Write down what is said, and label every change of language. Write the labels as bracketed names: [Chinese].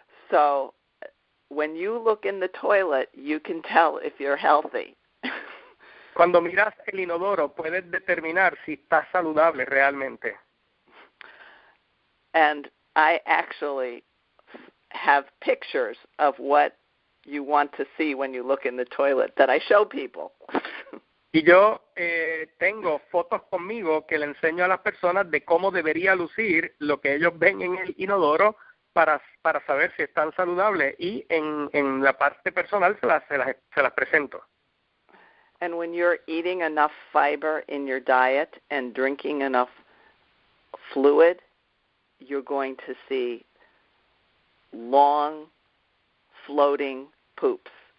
[English] So, when you look in the toilet, you can tell if you're healthy. [Spanish] Cuando miras el inodoro, puedes determinar si estás saludable realmente. [English] And I actually have pictures of what you want to see when you look in the toilet that I show people. [Spanish] Y yo tengo fotos conmigo que le enseño a las personas de cómo debería lucir lo que ellos ven en el inodoro para saber si están saludables, y en la parte personal se las presento. [English] And when you're eating enough fiber in your diet and drinking enough fluid, you're going to see long floating poops.